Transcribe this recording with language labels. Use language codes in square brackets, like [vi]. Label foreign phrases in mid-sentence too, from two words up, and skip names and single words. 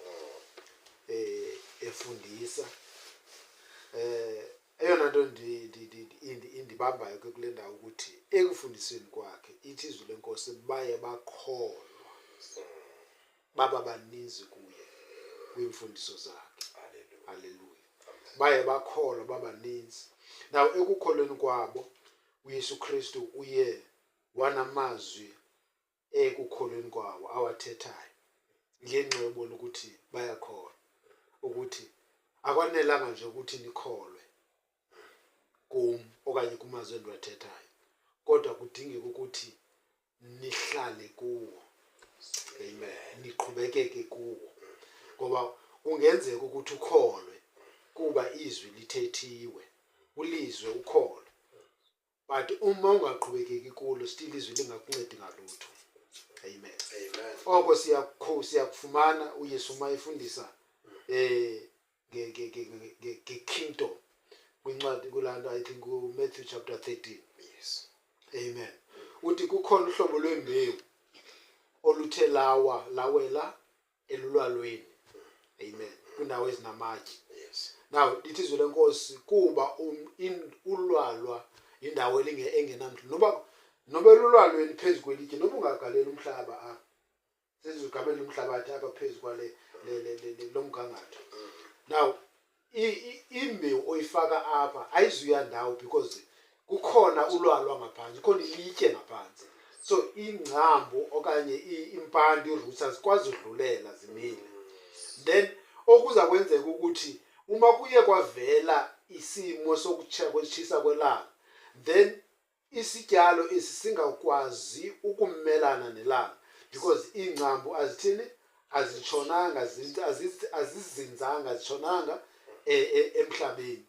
[xh] Efundisa eyona nto indibambayo ke kule ndawo ukuthi ekufundiseni kwakhe ithi izwi lenkosi baye bakholwa baba baninzi kuye kwimfundiso zakhe. Haleluya. Baye bakholwa baba baninzi. Now ekukholweni kwabo uYesu Kristu uye wanamazwi ekukholweni kwabo awathethayo ngenxebo lokuthi bayakholwa ukuthi akwanelanga nje ukuthi nikholwe kum okanye kumazwi endiwathethayo kodwa kudingeka ukuthi nihlale kuwo. Amen. Niqhubekeke kuwo ngoba kungenzeka ukuthi ukholwe kuba izwi lithethiwe ulizwe ukholwe but uma ungaqhubekeki kulo still izwi lingakuncedi ngalutho. Amen. Amen. Oko siyakufumana uYesu mayefundisa kingdom kwincwadi kulando [en] I think Matthew chapter 13. [xh] Yes. Amen. Uthi kukhona uhlobo lwembewu oluthe lawela elulwalweni. Amen. Kundawo ezinamatye. Yes. Now lithi izwi lenkosi kuba ulwalwa indawo engenamntu noba elulwalweni phezulu kwelitye noba ungagalela umhlaba apha sizigabela umhlabathi apha phezulu kwale lomgangatho. Now imbewu oyifaka apha ayizuya ndawo because kukhona ulwalwa ngaphansi, kukhona ilitye ngaphansi. So ingcambu okanye impande iroots azikwazi udlulela zimile. Then okuza kwenzeka ukuthi uma kuye kwavela isimo sokutshisa kwelanga, then isityalo esingakwazi ukumelana nelanga because ingcambu azithini azitshonanga azizinzanga azitshonanga emhlabeni.